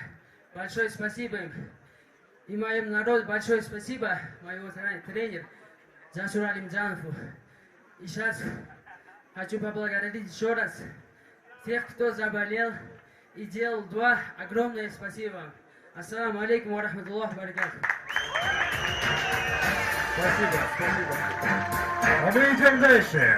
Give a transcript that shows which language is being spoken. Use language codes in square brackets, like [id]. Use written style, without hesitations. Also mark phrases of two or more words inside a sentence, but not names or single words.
[ru] Большое спасибо им. И моим народу большое спасибо, моего тренера Джасур Алимджанову. И сейчас хочу поблагодарить еще раз тех, кто заболел и делал дуа. Огромное спасибо вам. [ar] السلام عليكم ورحمة الله وبركاته. [ru] Спасибо, спасибо. А мы идем дальше.